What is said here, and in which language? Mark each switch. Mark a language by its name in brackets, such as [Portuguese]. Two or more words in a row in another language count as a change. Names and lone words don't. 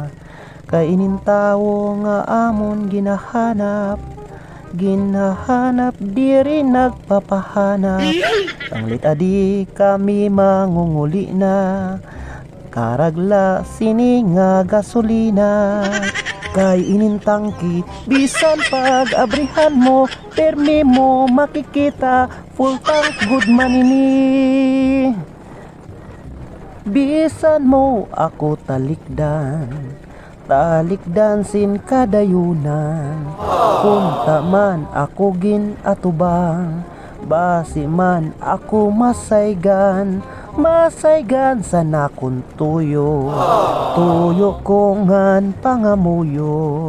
[Waray] Kay inintawo nga amon ginahanap, ginahanap diri nagpapahanap. Tanglit adi kami mangunguli na, karagla sini nga gasolina. Kay inintangki, bisan pag abrihan mo, permi mo makikita, [English] full tank [Waray] good manini. Bisan mo ako talikdan, talikdan sin kadayunan. Kunta man ako ginatubang, basi man ako masaygan, masaygan sa nakon tuyo, tuyo ko ngan pangamuyo.